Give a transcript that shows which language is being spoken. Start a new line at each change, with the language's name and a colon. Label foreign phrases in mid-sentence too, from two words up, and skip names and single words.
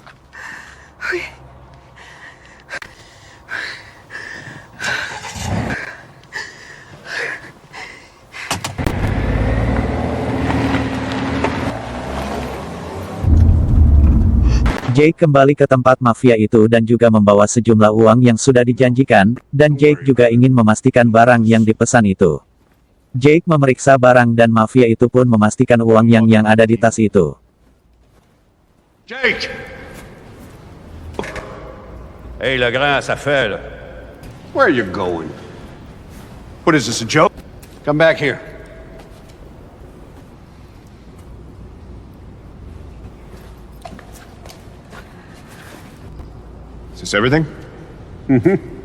Indonesian: Jake kembali ke tempat mafia itu dan juga membawa sejumlah uang yang sudah dijanjikan, dan Jake juga ingin memastikan barang yang dipesan itu. Jake memeriksa barang dan mafia itu pun memastikan uang yang ada di tas itu.
French: Jake! Hey, le grand, ça fait, là.
English: Where are you going? What is this, a joke? Come back here. Is this everything? Mm-hmm.